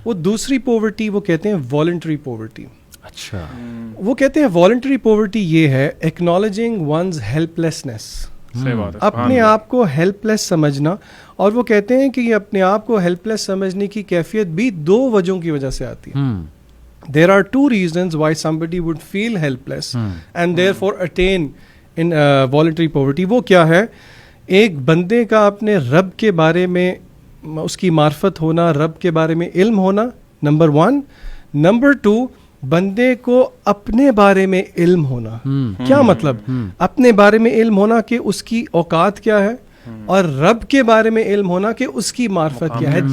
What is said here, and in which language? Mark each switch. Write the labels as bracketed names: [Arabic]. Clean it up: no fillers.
[Urdu] وہ دوسری پوورٹی وہ کہتے ہیں والنٹری پوورٹی. اچھا. وہ کہتے ہیں والنٹری پوورٹی یہ ہے [English] acknowledging one's help lessens, [Urdu] اپنے آپ کو ہیلپ لیس سمجھنا. اور وہ کہتے ہیں کہ یہ اپنے آپ کو ہیلپ لیس سمجھنے کی کیفیت بھی دو وجہوں کی وجہ سے آتی ہے. [English] There are two reasons why somebody would feel helpless and therefore attain in voluntary poverty. [Urdu] وہ کیا ہے؟ ایک بندے کا اپنے رب کے بارے میں اس کی معرفت ہونا, رب کے بارے میں علم ہونا, نمبر 1. نمبر 2, بندے کو اپنے بارے میں علم ہونا. کیا مطلب؟ اپنے بارے میں علم ہونا کہ اس کی اوقات کیا ہے, اور رب کے بارے میں علم ہونا کہ اس کی معرفت کیا ہے.